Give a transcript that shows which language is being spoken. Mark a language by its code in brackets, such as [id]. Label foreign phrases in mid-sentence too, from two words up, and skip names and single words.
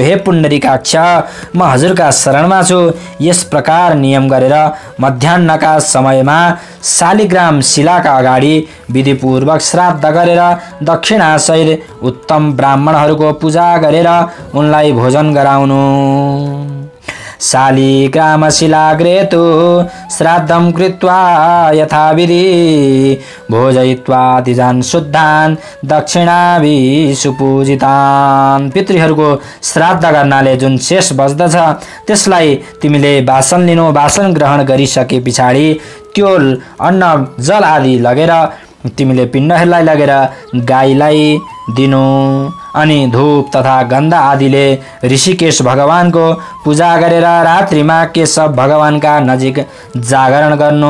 [ne] हे पुण्डरीकाक्ष, म हजुरका शरणमा छु। यस प्रकार नियम गरेर मध्याह्नका समयमा शालिग्राम शिलाका अगाडि विधिपूर्वक श्राद्ध गरेर दक्षिणासहित उत्तम ब्राह्मणहरूको पूजा गरेर उनलाई भोजन गराउनु। [sa] शालिग्रामशिलाग्रे तु श्राद्धं कृत्वा यथाविधि भोजयित्वा तिजान शुद्धान दक्षिणाभिः सुपूजितान्। [ne] पितृहरूको श्राद्ध गर्नाले जुन शेष बच्दछ त्यसलाई तिमीले वासन लिनु। वासन ग्रहण गरिसके पछाडि त्यो अन्न जल आदि लगेर तिमीले पिण्डहरूलाई लगेर गाईलाई दिनु। अनि धूप तथा गन्ध आदिले ऋषिकेश भगवानको पूजा गरेर रात्रिमा केशव भगवानका नजिक जागरण गर्नु।